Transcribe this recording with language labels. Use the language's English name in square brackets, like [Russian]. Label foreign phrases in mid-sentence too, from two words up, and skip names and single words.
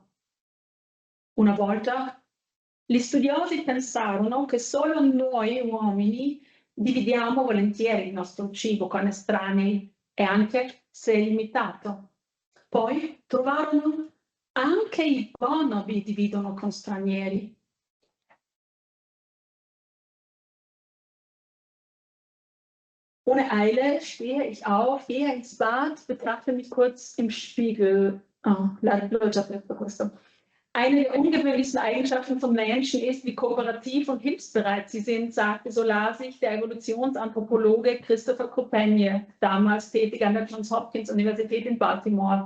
[Italian] Una volta gli studiosi pensarono che solo noi uomini dividiamo volentieri il nostro cibo con estranei e anche se limitato. Poi trovarono anche i bonobi dividono con stranieri. [German] Ohne Eile stehe ich auf, gehe ins Bad, betrachte mich kurz im Spiegel. Eine der ungewöhnlichsten Eigenschaften von Menschen ist, wie kooperativ und hilfsbereit sie sind, sagte, so las ich, der Evolutionsanthropologe Christopher Krupenier, damals tätig an der Johns Hopkins Universität in Baltimore.